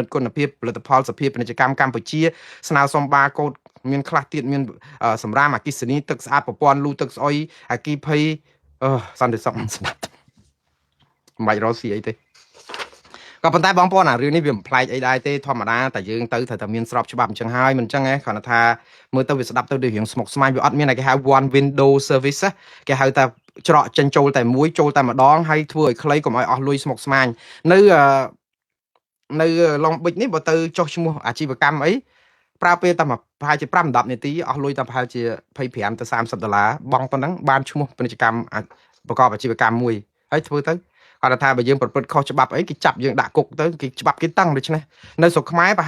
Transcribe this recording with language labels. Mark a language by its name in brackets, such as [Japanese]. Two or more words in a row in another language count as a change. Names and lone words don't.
[Khmer] ត្យគុណភាពផលិតផលសភាពាណិជ្ជកម្មកម្ពុជាស្នើសុំបាកូដមានខ្លះទៀតមានសម្រាប់អគិសនីទឹកស្អាតប្រព័ន្ធលូទឹកស្អុយអគិភ័យសន្តិសុខស្ដាប់មិនបាច់រកស៊ីអីទេក៏ប៉ុន្តែបងប្អូនអារឿងនេះវាមិនប្លែកអីដែរទេធម្មតាតែយើងទៅត្រូវតែមានស្របច្បាប់អញ្ចឹងហើយមិនអញ្ចឹងគ្រាន់តែថាមើលទៅវាស្ដាប់ទៅដូចរឿងស្មុគស្មាញវាអត់មានគេហៅ [English] one window service [Khmer] គេហៅតែច្រកចេញចូលតែមួយចូលតែម្ដងហើយធ្វើឲ្យខ្លីកុំឲ្យអស់លុយស្មុគស្មាញ នៅឡុងប៊ិចនេះបើទៅចុះឈ្មោះអាជីវកម្មអីប្រើពេលតែប្រហែលជា5-10នាទីអស់លុយតែប្រហែលជា25ទៅ$30បង់ប៉ុណ្ណឹងបានឈ្មោះពាណិជ្ជកម្មប្រកបអាជីវកម្មមួយហើយធ្វើទៅគាត់ថាបើយើងប្រព្រឹត្តខុសច្បាប់អីគេចាប់យើងដាក់គុកទៅគេច្បាប់គេតឹងដូច្នេះនៅស្រុកខ្មែរប្រហែ